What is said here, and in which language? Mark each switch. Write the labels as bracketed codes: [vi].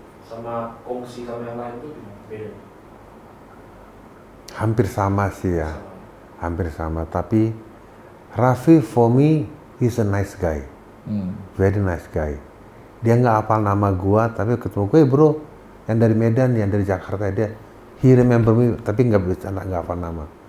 [id] Sama kongsi sama yang lain tuh gimana? Beda. Hampir sama sih ya. Hampir sama. Tapi [en] Raffi for me he's a nice guy. Very nice guy. [id] Dia nggak hafal nama gua, tapi ketemu gue bro, yang dari Medan, yang dari Jakarta, dia [en] he remember me, [id] tapi nggak hafal nama.